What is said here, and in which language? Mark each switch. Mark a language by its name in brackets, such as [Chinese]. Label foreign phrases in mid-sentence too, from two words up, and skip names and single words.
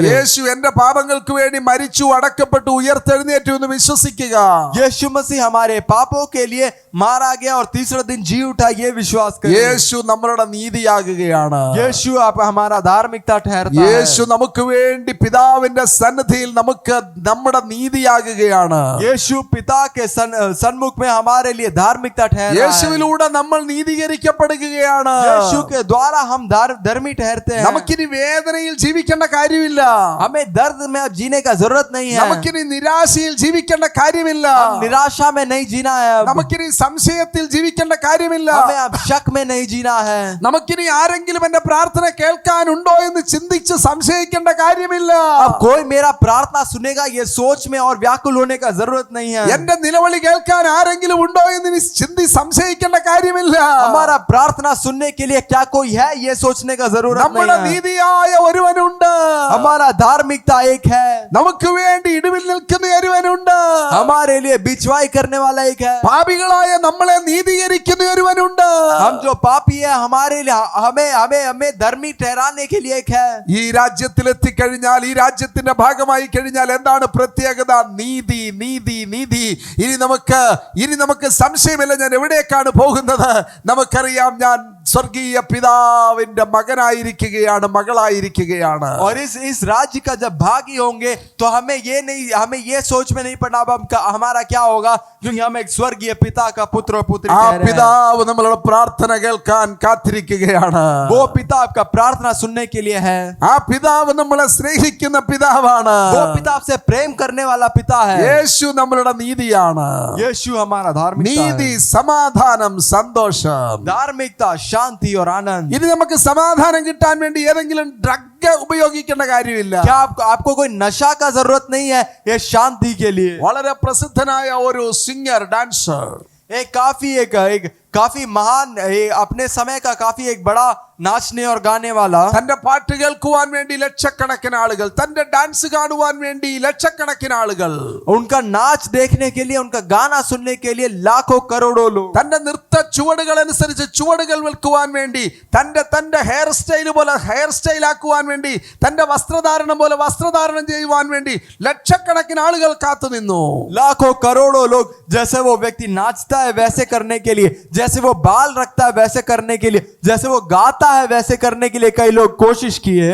[Malayalam] യേശു എന്റെ പാപങ്ങൾക്ക് വേണ്ടി മരിച്ചു, അടക്കപ്പെട്ടു, ഉയർത്തെഴുന്നേറ്റു എന്ന് വിശ്വസിക്കുക. [Hindi] यीशु मसीह हमारे पापों के लिए मारा गया और तीसरा दिन जी उठा, ये विश्वास करे. [Malayalam] യേശു നമ്മളുടെ നീതിയാകുകയാണ്. [Hindi] यीशु आप हमारा धार्मिकता ठहरता है. [Malayalam] യേശു നമുക്ക് വേണ്ടി പിതാവിന്റെ സന്നിധിയിൽ നമുക്ക് നമ്മുടെ നീതിയാകുകയാണ്. [Hindi] यीशु पिता के सन्मुख में हमारे लिए धार्मिकता ठहरा है. [Malayalam] യേശുവിലൂടെ നമ്മൾ നീതീകരിക്കപ്പെടുകയാണ്. [Hindi] यीशु के द्वारा हम धर्मी ठहरते हैं. [Malayalam] നമുക്കിനി വേദനയിൽ ജീവിക്കേണ്ട കാര്യമില്ല. [Hindi] हमें दर्द में अब जीने का जरूरत नहीं है. [Malayalam] നമുക്കിനി നിരാശയിൽ ജീവിക്കേണ്ട കാര്യമില്ല. [Hindi] हम निराशा में नहीं जीना है. अब [Malayalam] നമുക്കിനി സംശയത്തിൽ ജീവിക്കേണ്ട കാര്യമില്ല. [Hindi] हमें अब शक में नहीं जीना है. [Malayalam] നമുക്കിനി ആരെങ്കിലും എന്റെ പ്രാർത്ഥന കേൾക്കാനുണ്ടോ എന്ന് ചിന്തിച്ച് സംശയിക്കേണ്ട കാര്യമില്ല. [Hindi] अब कोई मेरा प्रार्थना सुनेगा ये सोच में और व्याकुल होने का जरूरत नहीं है. [Malayalam] എന്റെ നിലവിളി കേൾക്കാൻ ആരെങ്കിലും ഉണ്ടോ എന്ന് ചിന്തി സംശയിക്കേണ്ട കാര്യമില്ല. [Hindi] हमारा प्रार्थना सुनने के लिए क्या कोई है ये सोचने का जरूरत [Malayalam] നമ്മുടെ [Hindi] नहीं है. [Malayalam] നീതിയായ ഒരുവനുണ്ട്. [Hindi] हमारा धार्मिकता एक है. [Malayalam] നമുക്ക് വേണ്ടി ഇടിവിൽ നിൽക്കുന്ന ഒരുവനുണ്ട്. [Hindi] हमारे लिए बिचवाई करने वाला एक है. [Malayalam] പാപികളായ നമ്മളെ നീതീകരിക്കുന്ന ഒരുവനുണ്ട്. [Hindi] हम जो पापी है हमारे लिए हमें धर्मी ठहराने के लिए एक है. [Malayalam] ഈ രാജ്യത്തിലെത്തിക്കഴിഞ്ഞാൽ, ഈ രാജ്യത്തിന്റെ ഭാഗമായി കഴിഞ്ഞാൽ എന്താണ് പ്രത്യേകത? നീതി, നീതി, നീതി. ഇനി നമുക്ക് സംശയമില്ല ഞാൻ എവിടേക്കാണ് പോകുന്നത്. നമുക്കറിയാം, ഞാൻ സ്വർഗീയ പിതാവിന്റെ മകനായിരിക്കുകയാണ്, മകളായിരിക്കുകയാണ്. [Hindi] और इस राज्य का जब भागी होंगे तो हमें ये सोच में नहीं पड़ना अब हमारा क्या होगा, क्योंकि हम एक स्वर्गीय पिता का पुत्र और पुत्री [Malayalam] ആ [Hindi] कह रहे हैं. [Malayalam] പിതാവ് നമ്മളുടെ പ്രാർത്ഥന കേൾക്കാൻ കാത്തിരിക്കുകയാണ്. [Hindi] वो पिता आपका प्रार्थना सुनने के लिए है. [Malayalam] ആ പിതാവ് നമ്മളെ സ്നേഹിക്കുന്ന പിതാവാണ്. [Hindi] वो पिता आपसे प्रेम करने वाला पिता है. [Malayalam] യേശു നമ്മളുടെ നീതിയാണ്. [Hindi] यीशु हमारा धार्मिकता [Malayalam] നീതി, [Hindi] है. [Malayalam] സമാധാനം, സന്തോഷം. [Hindi] धार्मिकता, शांति और आनंद. [Malayalam] ഇനി നമുക്ക് സമാധാനം കിട്ടാൻ വേണ്ടി ഏതെങ്കിലും ഡ്രഗ് ഉപയോഗിക്കേണ്ട കാര്യമില്ല. [Hindi] क्या आपको कोई नशा का जरूरत नहीं है ये शांति के लिए. [Malayalam] വളരെ പ്രസിദ്ധനായ ഒരു സിംഗർ, ഡാൻസർ, [Hindi] एक काफी महान अपने समय का काफी एक बड़ा नाचने और गाने वाला, [Malayalam] തന്റെ പാട്ട് കേൾക്കുവാൻ വേണ്ടി ലക്ഷക്കണക്കിന് ആളുകൾ, തന്റെ ഡാൻസ് കാണുവാൻ വേണ്ടി ലക്ഷക്കണക്കിന് ആളുകൾ, [Hindi] उनका नाच देखने के लिए, उनका गाना सुनने के लिए लाखों करोड़ों लोग, [Malayalam] തന്റെ നൃത്ത ചുവടുകൾ അനുസരിച്ച് ചുവടുകൾ വെക്കുവാൻ വേണ്ടി, തന്റെ [English] hair style [Malayalam] പോലെ [English] hair style [Malayalam] ആക്കുവാൻ വേണ്ടി, തന്റെ വസ്ത്രധാരണം പോലെ വസ്ത്രധാരണം ചെയ്യുവാൻ വേണ്ടി ലക്ഷക്കണക്കിന് ആളുകൾ കാത്തു നിന്നു. [Hindi] लाखों करोड़ों लोग जैसे वो व्यक्ति नाचता है वैसे करने के लिए, जैसे वो बाल रखता है वैसे करने के लिए, जैसे वो गाता है वैसे करने के लिए कई लोग कोशिश किए.